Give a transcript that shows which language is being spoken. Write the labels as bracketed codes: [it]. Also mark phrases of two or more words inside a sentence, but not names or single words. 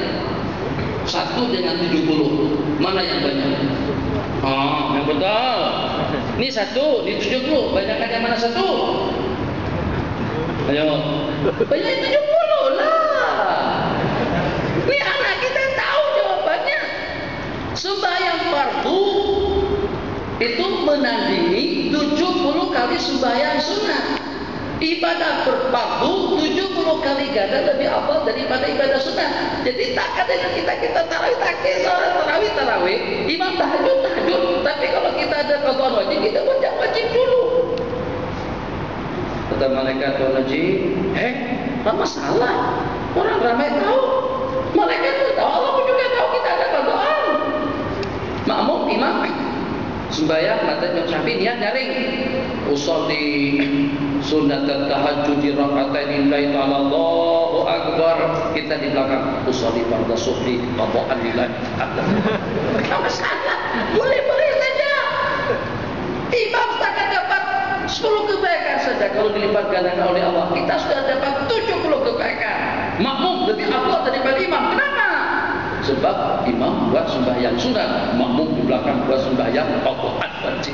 [ms] 1 dengan 70 mana yang banyak? Yang betul. Ini 1, ini 70, banyakan yang mana 1? Ayo, banyak 70 lah. Ini anak kita tahu jawabannya. Sembahyang fardu itu menandingi 70 kali sembahyang sunat. Ibadah berfardu 70 kali ganda lebih afdal daripada ibadah sunat. Jadi takkan dengan kita tarawih takbir, salat tarawih, imam tahajud. Tapi kalau kita ada qadaan wajib, kita baca wajib dulu. Kata malaikat Tuan Haji, tak masalah. Orang ramai tahu. Malaikat pun tahu, Allah pun juga tahu kita ada qadaan. Makmum imam sembahyang mata Syafi'i niat nyaring [ar] أصلي سنة التهجد ركعتين لله تعالى الله أكبر, [ms] kita di belakang [ar] أصلي فرض الصبح قضاء لله تعالى. [ms] Enggak masalah, boleh saja. Imam takkan dapat 10 kebaikan saja kalau dilipat gandakan oleh Allah. Kita sudah dapat 70 kebaikan. Makmum lebih afdal daripada imam. Kenapa? Sebab imam buat sembahyang sunat, makmum di belakang buat sembahyang qadaan wajib.